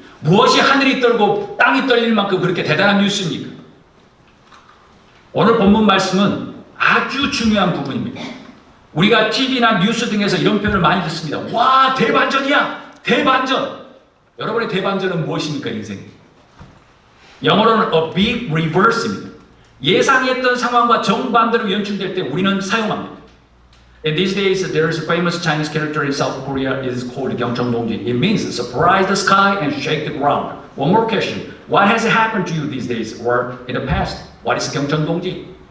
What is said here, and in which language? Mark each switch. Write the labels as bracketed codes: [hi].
[ko] 무엇이 하늘이 떨고 땅이 떨릴 만큼 그렇게 대단한 뉴스입니까? 오늘 본문 말씀은 아주 중요한 부분입니다. 우리가 TV나 뉴스 등에서 이런 표현을 많이 듣습니다. 와, 대반전이야! 대반전! 여러분의 대반전은 무엇입니까, 인생에? 영어로는 [en] a big reverse [ko] 입니다. 예상했던 상황과 정반대로 연출될 때 우리는 사용합니다. [en] In these days, there is a famous Chinese character in South Korea. It is called 경천동지. It means surprise the sky and shake the ground. One more question. What has happened to you these days or in the past? What is 경천동지?